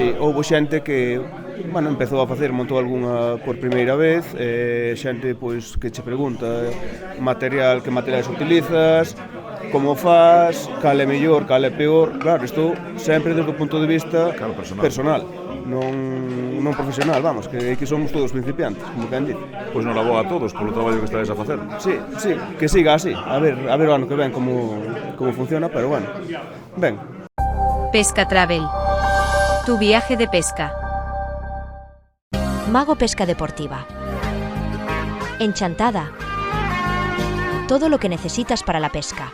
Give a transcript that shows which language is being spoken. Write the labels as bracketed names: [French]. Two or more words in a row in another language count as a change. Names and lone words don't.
[Galician] Sí, houve xente que, bueno, empezou a facer, montou algunha por primeira vez, xente pois que che pregunta que materiais utilizas, como faz, cal é mellor, cal é peor, claro, isto sempre desde o punto de vista personal. Non profesional, vamos, que aquí somos todos principiantes, como quen dice. Pois non laboa a todos polo traballo que estades a facer. Sí, que siga así, a ver o ano que ven como funciona, pero bueno, ben. Pesca Travel. [Spanish] Tu viaje de pesca. Mago Pesca Deportiva. Enchantada. Todo lo que necesitas para la pesca.